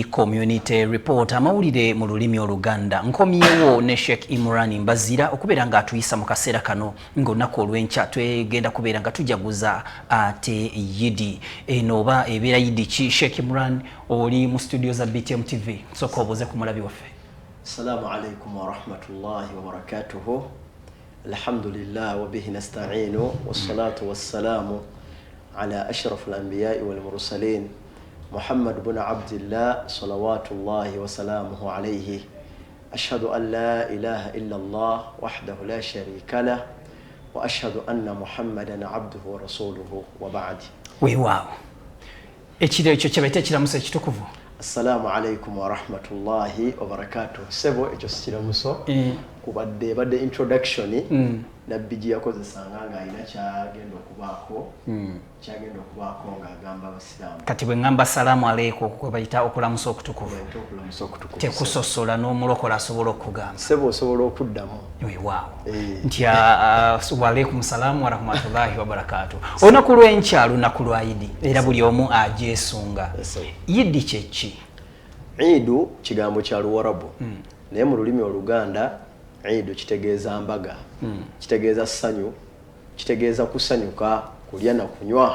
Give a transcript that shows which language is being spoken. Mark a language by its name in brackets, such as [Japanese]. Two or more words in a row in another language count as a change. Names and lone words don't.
[Ganda] Community Report amawulire mu lulimi Oluganda. Nkomyewo ne Sheikh Imran Mbazira okubeera nga atuyisa mu kaseera kano ng'olunaku olw'enkya twegenda kubeera nga tujaguza ate Yidi. Eno oba ebeera Yidi ki? Sheikh Imran oli mu studio za BTM TV. Soka obuze ku mulabi waffe. [Arabic] السلام عليكم ورحمة الله وبركاته. الحمد لله وبه نستعين والصلاة والسلام على أشرف الأنبياء والمرسلين محمد بن عبد الله صلوات الله وسلامه عليه. أشهد أن لا إله إلا الله وحده لا شريك له وأشهد أن محمدا عبده ورسوله وبعد. [Ganda] Weewaawo. Ekiro ekyo kyebaita ekiramuso ekitukuvu. [Arabic] السلام عليكم ورحمة الله وبركاته. [Ganda] Sebo ekyo sikiramuso kubadde introduction nabbi yakozesanga nga alina kyagenda okubaako ng'agamba abasiraamu. Kati bwe ngamba [Arabic] السلام عليكم [Ganda] kwe bayita okulamusa okutukuvu. Tekusosola n'omulokola asobola okugamba. Sebo osobola okuddamu. Weewaawo. [Arabic] Nti وعليكم السلام ورحمة الله وبركاته. [Ganda] Olunaku lw'enkya lunaku lwa Yidi era buli omu agyesunga. Yidi kye ki? Idu kigambo kya Luwarabu naye mu lulimi Oluganda Idu kitegeeza mbaga, kitegeeza ssanyu, kitegeeza kusanyuka, kulya na kunywa.